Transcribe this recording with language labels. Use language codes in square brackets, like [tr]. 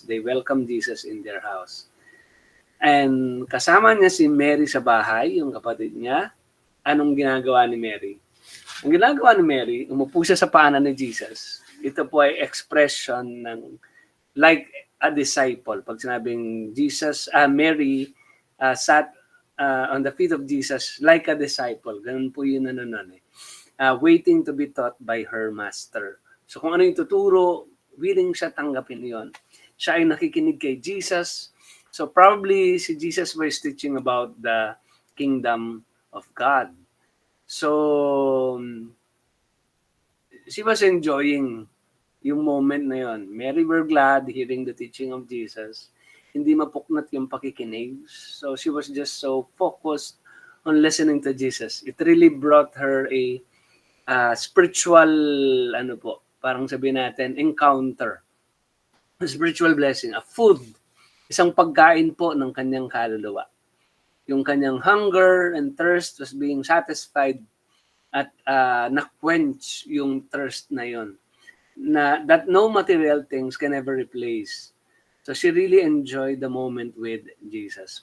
[en] They welcomed Jesus in their house. [tl] And kasama niya si Mary sa bahay, yung kapatid niya. Anong ginagawa ni Mary? Ang ginagawa ni Mary, umupo siya sa paanan ni Jesus. Ito po ay expression ng [en] like a disciple. [tl] Pag sinabing [en] Mary sat on the feet of Jesus like a disciple. [tl] Ganun po yun [en] waiting to be taught by her master. [tl] So kung ano yung tuturo, willing siya tanggapin yon. Siya ay nakikinig kay Jesus. [en] So probably si Jesus was teaching about the kingdom of God. So she was enjoying yung moment na yon. Mary were glad hearing the teaching of Jesus. [tl] Hindi mapuknat yung pakikinig. [en] So she was just so focused on listening to Jesus. It really brought her a spiritual, [tl] parang sabihin natin, [en] encounter. A spiritual blessing, a food. [tl] Isang pagkain po ng kanyang kaluluwa. Yung kanyang [en] hunger and thirst was being satisfied [tl] at na-quench yung thirst na yon. [en] That no material things can ever replace. So she really enjoyed the moment with Jesus.